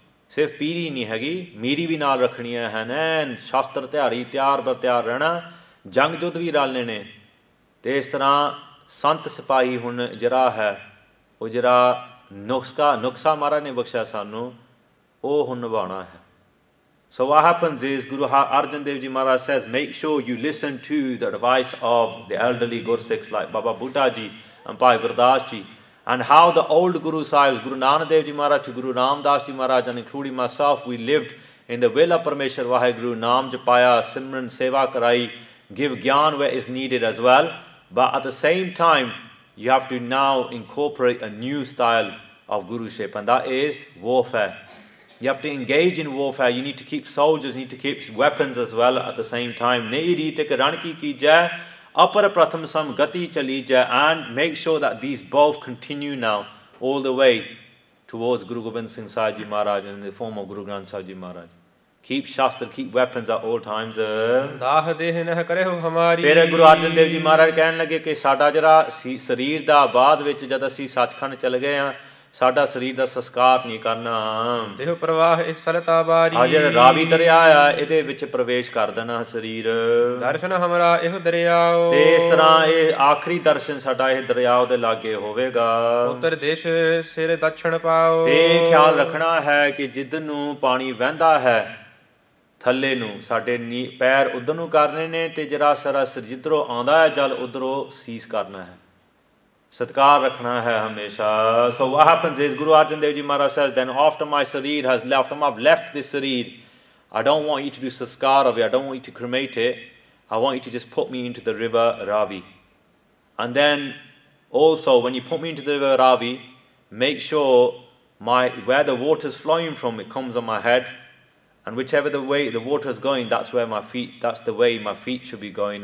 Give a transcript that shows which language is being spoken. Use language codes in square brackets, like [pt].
[pa] ਸਿਰਫ ਪੀੜੀ ਨਹੀਂ ਹੈਗੀ, ਮੀਰੀ ਵੀ ਨਾਲ ਰੱਖਣੀਆਂ ਹਨ। ਐਨ ਸ਼ਾਸਤਰ ਤਿਆਰੀ ਤਿਆਰ ਬਰ ਤਿਆਰ ਰਹਿਣਾ, ਜੰਗ ਯੁੱਧ ਵੀ ਰਲਣੇ ਨੇ। ਤੇ ਇਸ ਤਰ੍ਹਾਂ ਸੰਤ ਸਿਪਾਹੀ ਹੁਣ ਜਿਹੜਾ ਹੈ, ਉਹ ਜਿਹੜਾ ਨੁਕਸਾ ਮਹਾਰਾਜ ਨੇ ਬਖਸ਼ਿਆ ਸਾਨੂੰ, ਉਹ ਹੁਣ ਨਿਭਾਉਣਾ ਹੈ। [en] So what happens is Guru Arjan Dev Ji Maharaj says, make sure you listen to the advice of the elderly Gursikhs like Baba Buddha Ji and Bhai Gurdas Ji, and how the old Guru Sahibs, Guru Nanak Dev Ji Maharaj to Guru Ramdas Ji Maharaj, and including myself, we lived in the will of Parmeshwar Vaheguru, Naam Japaya, Simran, Seva Karai, give Gyan where is needed as well. But at the same time, you have to now incorporate a new style of Guruship, and that is warfare. You have to engage in warfare. You need to keep soldiers, you need to keep weapons as well at the same time. [pa] Nahi reet ek ran ki jai, apar pratham sam gati chali jai, [en] and make sure that these both continue now all the way towards Guru Gobind Singh Sahib Ji Maharaj in the form of Guru Granth Sahib Ji Maharaj. Keep Shastra, keep weapons at all times. [pa] ਦਾਹ ਦੇਹ ਨਹ ਕਰੇ ਹੋ ਹਮਾਰੀ। ਫਿਰ ਗੁਰੂ ਅਰਜਨ ਦੇਵ ਜੀ ਮਹਾਰਾਜ ਕਹਿਣ ਲੱਗੇ ਕਿ ਸਾਡਾ ਜਿਹੜਾ ਸਰੀਰ ਦਾ ਬਾਅਦ ਵਿੱਚ ਜਦ ਅਸੀਂ ਸੱਚਖੰਡ ਚਲੇ ਗਏ ਹਾਂ, ਸਾਡਾ ਸਰੀਰ ਦਾ ਸੰਸਕਾਰ ਨਹੀਂ ਕਰਨਾ। ਦੇਹ ਪ੍ਰਵਾਹ ਇਸ ਸਲਤਾ ਬਾਰੀ। ਆ ਜਿਹੜਾ ਰਾਵੀ ਦਰਿਆ ਆ ਇਹਦੇ ਵਿੱਚ ਪ੍ਰਵੇਸ਼ ਕਰ ਦੇਣਾ ਸਰੀਰ। ਦਰਸ਼ਨ ਹਮਰਾ ਇਹੋ ਦਰਿਆਓ। ਤੇ ਇਸ ਤਰ੍ਹਾਂ ਇਹ ਆਖਰੀ ਦਰਸ਼ਨ ਸਾਡਾ ਇਹ ਦਰਿਆਓ ਦੇ ਲਾਗੇ ਹੋਵੇਗਾ। ਉੱਤਰ ਦੇਸ਼ ਸਿਰ ਦक्षिण ਪਾਓ। ਤੇ ਖਿਆਲ ਰੱਖਣਾ ਹੈ ਕਿ ਜਿੱਧਰ ਨੂੰ ਪਾਣੀ ਵਹਿੰਦਾ ਹੈ ਥੱਲੇ ਨੂੰ ਸਾਡੇ ਪੈਰ ਉਧਰ ਨੂੰ ਕਰਨੇ ਨੇ, ਤੇ ਜਿਹੜਾ ਸਾਰਾ ਜਿੱਧਰੋਂ ਆਉਂਦਾ ਹੈ ਜਲ ਉਧਰੋਂ ਸੀਸ ਕਰਨਾ ਹੈ, ਸਤਕਾਰ ਰੱਖਣਾ ਹੈ ਹਮੇਸ਼ਾ। [en] So what happens is Guru Arjan Dev Ji Maharaj says, then after my sareer has left, after I've left this sareer, I don't want you to do saskar of it, I don't want you to cremate it, I want you to just put me into the river Ravi. And then also when you put me into the river Ravi, make sure where the water is flowing from, it comes on my head, and whichever the way the water is going, that's the way my feet should be going.